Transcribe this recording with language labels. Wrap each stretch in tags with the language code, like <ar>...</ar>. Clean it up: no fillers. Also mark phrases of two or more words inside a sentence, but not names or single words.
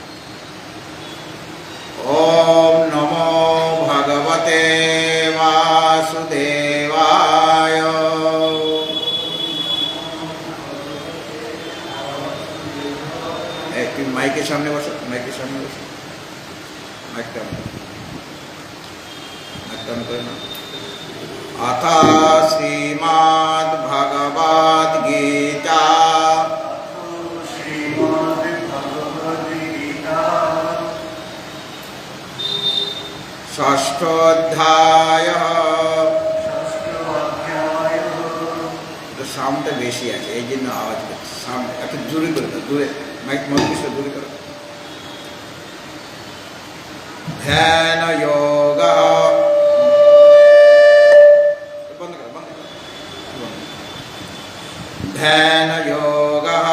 <bn>ওম নমো ভগবতে বাসুদেবায়। একটু মাইকের সামনে বসো, মাইকের সামনে বসো, মাইকটা করে না।</bn> <sa>अथ श्रीमद्भगवद्गीता षष्ठोऽध्याय।</sa> <bn>সাউন্ডটা বেশি আছে, এই জন্য আওয়াজ করছে। সাউন্ড একটু জোরে করে দাও, দূরে মাইক মন্ত্রী জোরে করো। ধ্যান যোগ ধ্যান যোগ।</bn>